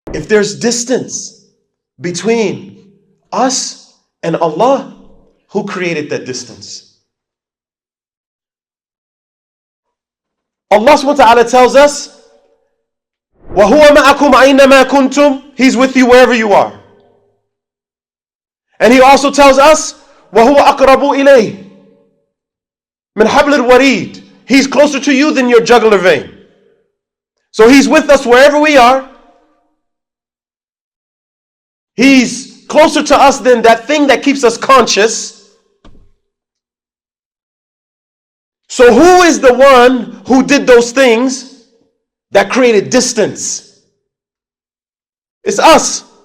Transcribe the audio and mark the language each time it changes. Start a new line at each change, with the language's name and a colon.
English: there's distance between us and Allah, who created that distance? Allah subhanahu wa ta'ala tells us,
Arabic: وَهُوَ مَعَكُمْ أَيْنَمَا كُنْتُمْ.
English: He's with you wherever you are. And He also tells us,
Arabic: وَهُوَ أَقْرَبُ إِلَيْهِ مِنْ حَبْلِ الْوَرِيدِ.
English: He's closer to you than your jugular vein. So He's with us wherever we are. He's closer to us than that thing that keeps us conscious. So who is the one who did those things that created distance? It's us.